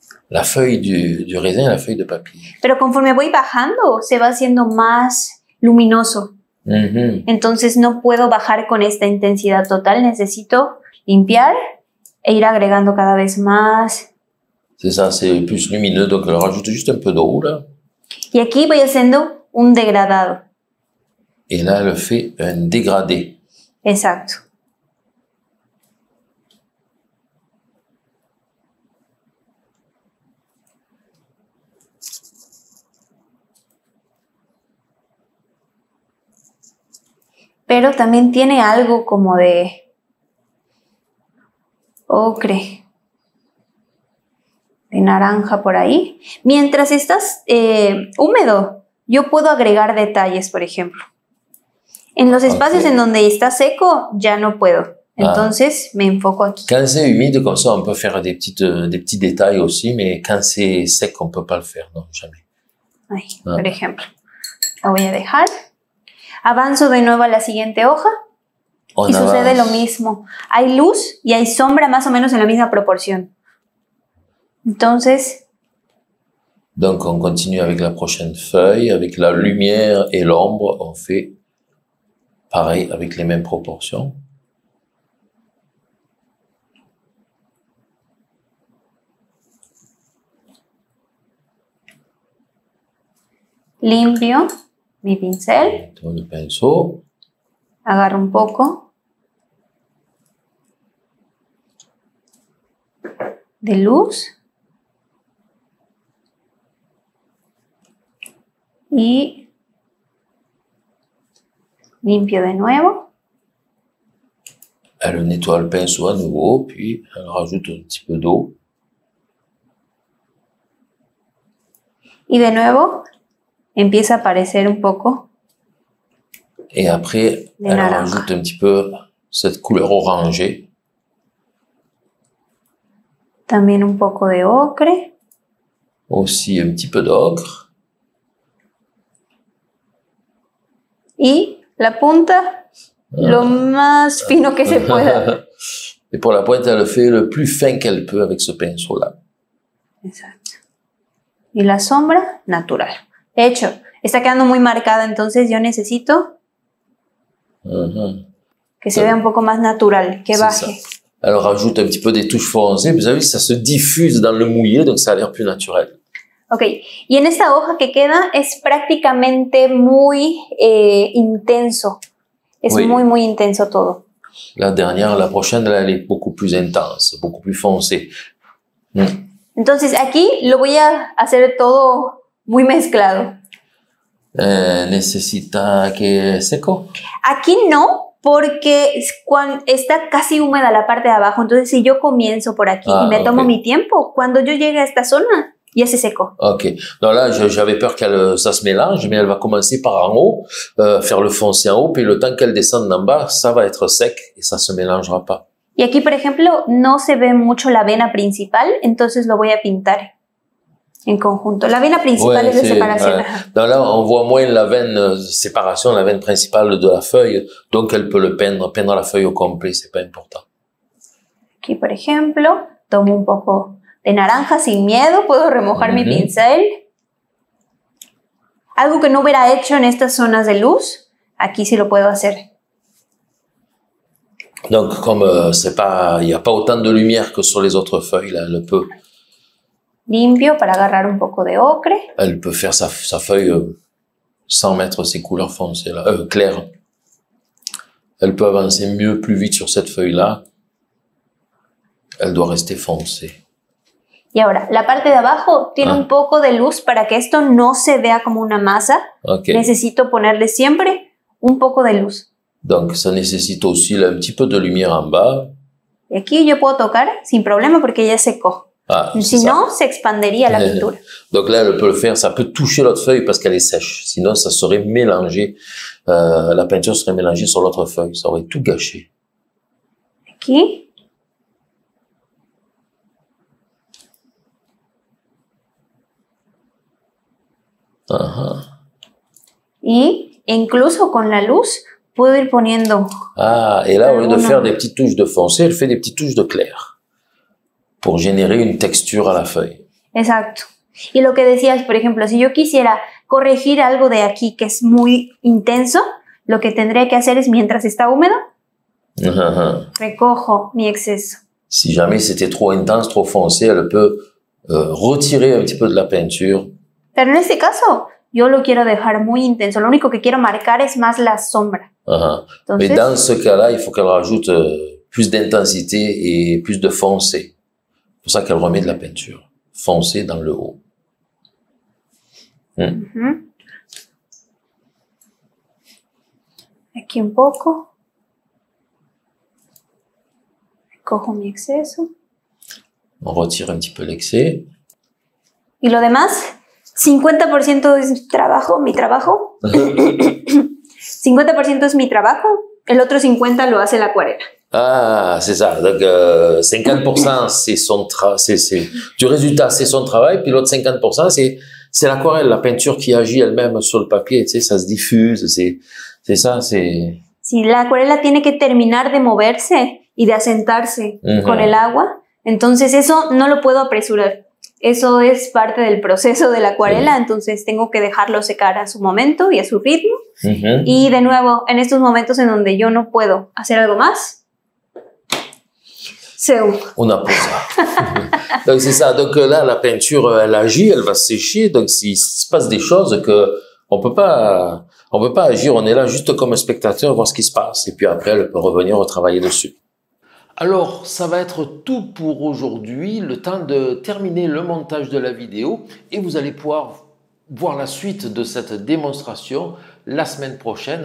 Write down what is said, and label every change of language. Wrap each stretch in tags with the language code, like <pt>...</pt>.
<fr>La feuille du raisin et la feuille de papier.</fr> <es>Pero conforme voy bajando, se va haciendo más luminoso. Entonces no puedo bajar con esta intensidad total. Necesito limpiar e ir agregando cada vez más.</es> <fr>C'est ça, c'est plus lumineux, donc elle rajoute juste un peu d'eau là.</fr> <es>Y aquí voy haciendo un degradado.</es> <fr>Et là, elle fait un dégradé.</fr> <es>Exacto. Pero también tiene algo como de ocre, de naranja por ahí. Mientras estás húmedo, yo puedo agregar detalles, por ejemplo. En los espacios en donde está seco, ya no puedo. Entonces, me enfoco aquí.</es> <fr>Quand c'est humide, comme ça, on peut faire des petits détails aussi, mais quand c'est sec, on peut pas le faire, non, jamais.</fr> <es>Ahí, por ejemplo. La voy a dejar. Avanzo de nuevo a la siguiente hoja. Y sucede lo mismo. Hay luz y hay sombra más o menos en la misma proporción. Entonces...</es> <fr>Donc, on continue avec la prochaine feuille. Avec la lumière et l'ombre, on fait pareil avec les mêmes proportions.</fr> <es>Limpio mi pincel.</es> <fr>Tourne le pinceau.</fr> <es>Agarro un poco de luz. Y limpio de nuevo.</es> <fr>Elle nettoie le pinceau à nouveau, puis elle rajoute un petit peu d'eau.</fr> <es>Y de nuevo, empieza a aparecer un poco.</es> <fr>Et après,</fr> <es>De</es> <fr>elle</fr> <es>naranja.</es> <fr>rajoute un petit peu cette couleur orangée.</fr> <es>También un poco de ocre.</es> <fr>Aussi un petit peu d'ocre.</fr> <es>Y la punta, lo más fino que se pueda.</es> <fr>Et pour la pointe, elle le fait le plus fin qu'elle peut avec ce pinceau-là.</fr> <es>Exacto. Y la sombra, natural. De hecho, está quedando muy marcada, entonces yo necesito que se vea un poco más natural, que</es> <fr>C'est</fr> <es>baje.</es> <fr>ça. Elle rajoute un petit peu des touches foncées. Vous avez vu, ça se diffuse dans le mouillé, donc ça a l'air plus naturel.</fr> <es>Ok, y en esta hoja que queda es prácticamente muy intenso. Es</es> <fr>Oui.</fr> <es>muy intenso todo.</es> <fr>La dernière, la prochaine, elle est beaucoup plus intense, beaucoup plus foncée.</fr> <es>Entonces aquí lo voy a hacer todo muy mezclado. Necesita que seco. Aquí no, porque está casi húmeda la parte de abajo. Entonces si yo comienzo por aquí y me tomo mi tiempo, cuando yo llegue a esta zona, ya se secó. Ok.</es> <fr>Donc là, j'avais peur ça se mélange, mais elle va commencer par en haut, faire le foncé en haut, puis le temps qu'elle descende en bas, ça va être sec et ça se mélangera pas.</fr> <es>Y aquí, por ejemplo, no se ve mucho la vena principal, entonces lo voy a pintar en conjunto. La vena principal es de separación.</es> <fr>Donc là, on voit moins la veine de séparation, la veine principale de la feuille, donc elle peut le peindre la feuille au complet, c'est pas important.</fr> <es>Aquí, por ejemplo, tomo un poco de naranja sin miedo, puedo remojar mi pincel. Algo que no hubiera hecho en estas zonas de luz, aquí sí lo puedo hacer.</es> <fr>Donc, comme il n'y a pas autant de lumière que sur les autres feuilles, là,</fr> <es>Limpio para agarrar un poco de ocre.</es> <fr>Elle peut faire sa feuille sans mettre ses couleurs foncées, là, claires. Elle peut avancer mieux, plus vite sur cette feuille-là. Elle doit rester foncée.</fr> <es>Y ahora, la parte de abajo tiene un poco de luz para que esto no se vea como una masa. Okay. Necesito ponerle siempre un poco de luz.</es> <fr>Donc, ça nécessite aussi là, un petit peu de lumière en bas.</fr> <es>Y aquí yo puedo tocar sin problema porque ya secó. Si no, se expandería la pintura.</es> <fr>Donc là, elle peut le faire, ça peut toucher l'autre feuille parce qu'elle est sèche. Sinon, ça serait mélangé, la peinture serait mélangée sur l'autre feuille. Ça aurait tout gâché.</fr> <es>Aquí. Y incluso con la luz puedo ir poniendo.</es> <fr>Et là, au lieu de faire des petites touches de foncé, elle fait des petites touches de clair pour générer une texture à la feuille.</fr> <es>Exacto. Y lo que decías, por ejemplo, si yo quisiera corregir algo de aquí que es muy intenso, lo que tendría que hacer es, mientras está húmedo, recojo mi exceso.</es> <fr>Si jamais c'était trop intense, trop foncé, elle peut retirer un petit peu de la peinture.</fr> <es>Pero en este caso, yo lo quiero dejar muy intenso. Lo único que quiero marcar es más la sombra.</es> <fr>Entonces, mais dans ce cas-là, il faut qu'elle rajoute plus d'intensité et plus de foncé. C'est pour ça qu'elle remet de la peinture foncée dans le haut.</fr> <es>Aquí un poco. Cojo mi exceso.</es> <fr>On retire un petit peu l'excès.</fr> <es>Y lo demás, 50% es mi trabajo. 50% es mi trabajo. El otro 50% lo hace la acuarela.</es> <fr>C'est ça. Donc, 50% c'est du résultat, c'est son travail. Puis l'autre 50%, c'est l'aquarelle, la peinture qui agit elle-même sur le papier. Tu sais, ça se diffuse. C'est ça, c'est...</fr> <es>Si la acuarela tiene que terminar de moverse y de asentarse con el agua, entonces eso no lo puedo apresurar. Eso es parte del proceso de la acuarela, entonces tengo que dejarlo secar a su momento y a su ritmo. Y de nuevo, en estos momentos en donde yo no puedo hacer algo más,</es> <fr>on a ça. Donc c'est ça. Donc là, la peinture, elle agit, elle va sécher. Donc s'il se passe des choses que on peut pas agir, on est là juste comme un spectateur, voir ce qui se passe. Et puis après, elle peut revenir retravailler dessus. Alors, ça va être tout pour aujourd'hui, le temps de terminer le montage de la vidéo et vous allez pouvoir voir la suite de cette démonstration la semaine prochaine.</fr>